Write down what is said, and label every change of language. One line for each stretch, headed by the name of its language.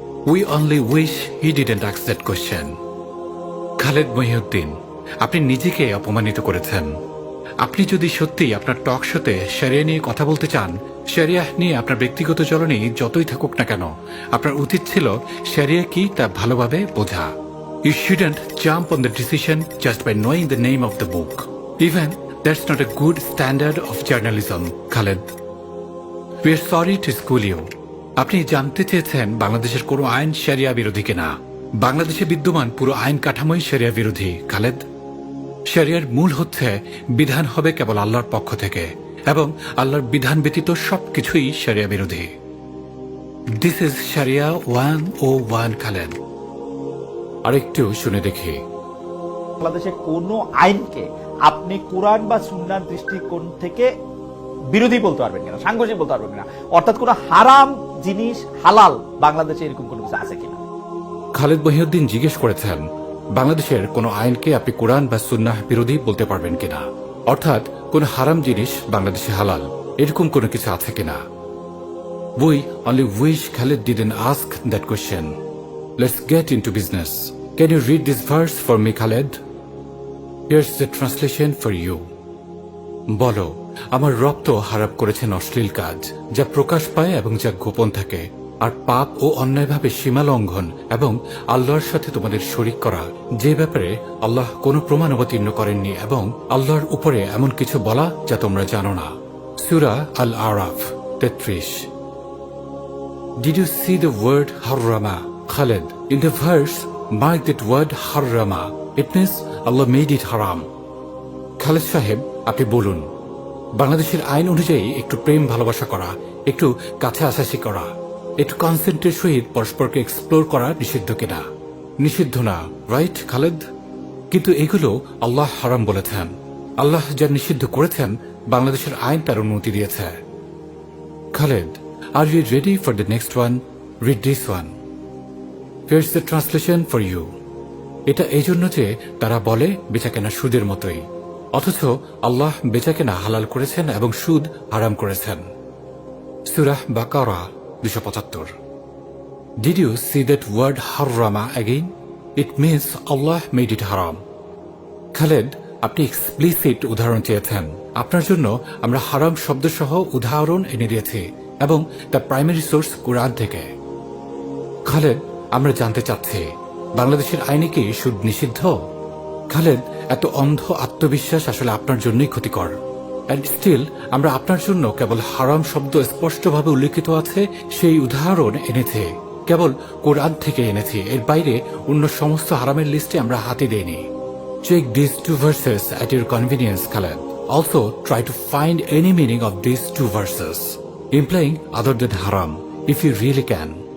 English: We only wish he didn't ask that question.
Bangla: Khaled Mohiuddin, আপনি নিজেকে অপমানিত করেছেন। আপনি যদি সত্যি আপনার টক শোতে শরিয়া নিয়ে কথা বলতে চান, শরিয়া নিয়ে আপনার ব্যক্তিগত জ্বলনে যতই থাকুক না কেন, আপনার উচিত ছিল শরিয়া কি তা ভালোভাবে বোঝা।
English: You shouldn't jump on the decision just by knowing the name of the book. Even that's not a good standard of journalism, Khaled. We are sorry to school you.
Bangla: আপনি জানতে চেয়েছেন বাংলাদেশের কোনো আইন শরিয়া বিরোধী কিনা। বাংলাদেশে বিদ্যমান পুরো আইন কাঠামোই শরিয়া বিরোধী, খালেদ। শরিয়ার মূল হচ্ছে বিধান হবে কেবল আল্লাহর পক্ষ থেকে, এবং আল্লাহর বিধান ব্যতীত সবকিছুই শরিয়া বিরোধী।
English: This is sharia 101, Khaled.
Bangla: আরেকটু শুনে দেখি। বাংলাদেশে কোন আইনকে আপনি কোরআন বা সুন্নাহর দৃষ্টিকোণ থেকে বিরোধী বলতে পারবেন কিনা, সাংঘর্ষিক বলতে পারবেন কিনা, অর্থাৎ কোন হারাম জিনিস হালাল বাংলাদেশে এরকম কোনো কিছু আছে কিনা। খালেদ মহিউদ্দিন জিজ্ঞেস করেছেন বাংলাদেশের কোন আইনকে আপনি কোরআন বা সুন্নাহ বিরোধী বলতে পারবেন কিনা, অর্থাৎ কোন হারাম জিনিস বাংলাদেশে হালাল, এরকম কোনো কিছু আছে কিনা।
English: We only wish Khaled didn't ask that question. Let's get into business. Can you read this verse for me, Khaled? Here's the translation for you.
Bangla: বলো, আমার রব তো হারাপ করেছেন অশ্লীল কাজ, যা প্রকাশ পায় এবং যা গোপন থাকে, আর পাপ ও অন্যায়ভাবে সীমা লঙ্ঘন এবং আল্লাহর সাথে তোমাদের শরীক করা, যে ব্যাপারে আল্লাহ কোনো প্রমাণ অবতীর্ণ করেননি, এবং আল্লাহর উপরে এমন কিছু বলা যা তোমরা জানো না। সূরা আল-আরাফ 33।
English: Did you see the word harrama, Khaled? In the verse, mark that word harrama. It means Allah made it haram.
Bangla: Khaled সাহেব, আপনি বলুন, বাংলাদেশের আইন অনুযায়ী একটু প্রেম ভালোবাসা করা, একটু কাছে আসাসি করা, একটু কনসেন্টের সহিত পরস্পরকে এক্সপ্লোর করা নিষিদ্ধ কিনা? নিষিদ্ধ না, রাইট খালেদ? কিন্তু এগুলো আল্লাহ হারাম বলেছেন। আল্লাহ যা নিষিদ্ধ করেছেন বাংলাদেশের আইন তার অনুমতি দিয়েছে।
English: Khaled, are you ready for the next one? Read this one. Here's the translation for you.
Bangla: এটা এই জন্য যে তারা বলে বেচাকেনা সুদের মতোই, অথচ আল্লাহ বেচাকেনা হালাল করেছেন এবং সুদ হারাম করেছেন। সূরা বাকারা 275।
English: Did you see that word harrama again? It means Allah made it haram.
Bangla: Khaled, আপনি এক্সপ্লিসিট উদাহরণ চেয়েছেন। আপনার জন্য আমরা হারাম শব্দ সহ উদাহরণ এনে দিয়েছি, এবং তার প্রাইমারি সোর্স কুরআন থেকে। খালেদ, আমরা জানতে চাচ্ছি বাংলাদেশের আইনে কি সুদ নিষিদ্ধ? খালেদ, এত অন্ধ আত্মবিশ্বাস আসলে আপনার জন্যই ক্ষতিকর।
English: and still
Bangla: আমরা আপনার জন্য কেবল হারাম শব্দ স্পষ্টভাবে উল্লেখিত আছে সেই উদাহরণ এনেছি, কেবল কোরআন থেকে এনেছি, এর বাইরে অন্য সমস্ত হারামের লিস্টে আমরা হাতে দেইনি।
English: Check these two verses at your convenience, Khaled. Also, try to find any meaning of these two verses, implying other than haram, if you really can.